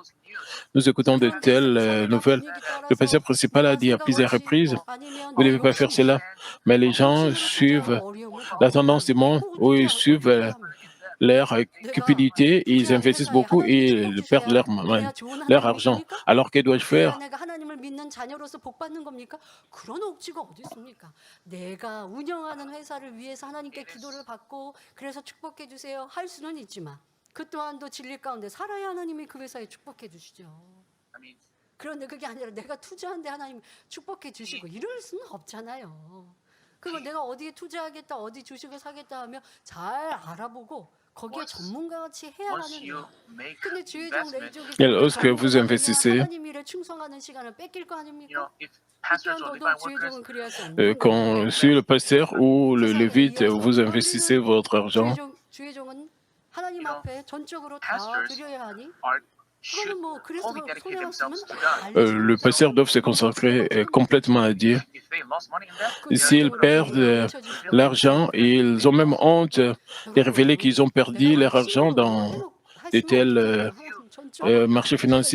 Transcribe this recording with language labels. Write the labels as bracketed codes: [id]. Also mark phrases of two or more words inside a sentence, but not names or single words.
[fr] Nous écoutons de telles nouvelles. Le pasteur principal a dit à plusieurs reprises, vous ne devez pas faire cela. Mais les gens suivent la tendance du monde, où ils suivent leur cupidité, ils investissent beaucoup et ils perdent leur argent. Alors, que dois-je faire? [ko] 그런데 그게 아니라 내가 투자한데 하나님 축복해 주시고 이럴 수는 없잖아요. 그러면 내가 어디에 투자하겠다, 어디 주식을 사겠다 하면 잘 알아보고 거기에 전문가같이 해야 하는데. 근데 주의종 레이족이 [fr] lorsque vous investissez, [ko] 하나님 일에 충성하는 시간을 뺏길 거 아닙니까? 그때도 주의종은 그래야 수 없는 거예요. [fr] quand sur le pasteur ou le lévite, vous investissez votre argent, [ko] 주의종은 하나님 앞에 전적으로 다 드려야 하니. [fr] le pasteur doit se consacrer complètement à Dieu. S'ils perdent l'argent, ils ont même honte de révéler qu'ils ont perdu leur argent dans de tels marchés financiers.